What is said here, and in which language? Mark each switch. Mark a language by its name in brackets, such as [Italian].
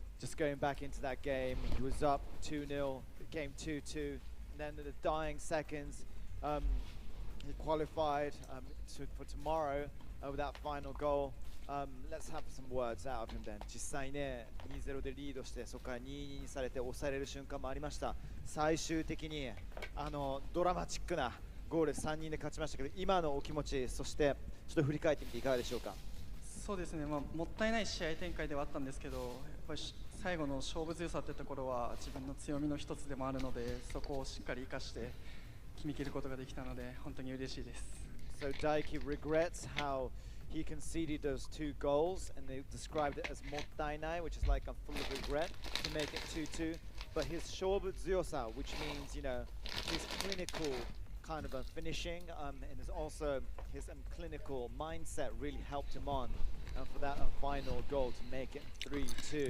[English] Just going back into that game, he was up 2-0, became 2-2, and then in the dying seconds, he qualified for tomorrow with that final goal. Let's have some words out of him then. [Japanese] 実際ね、2-0でリードして、そこから 2-2 にされて抑えれる瞬間もありました。最終的にドラマチックなゴール3人で勝ちましたけど、今のお気持ち、そしてちょっと振り返ってみていかがでしょうか。そうですね、もったいない試合展開ではあったんですけど、やっぱり最後の勝負強さってところは自分の強みの一つでもあるので、そこをしっかり生かして決めきることができたので本当に嬉しいです。 [English] So Dyiki regrets how he conceded those 2 goals, and they described it as mottainai, which is like I'm full of regret to make it 2-2. But his shobu zyosa, which means his clinical kind of finishing, and is also his clinical mindset really helped him on for that final goal to make it 3-2.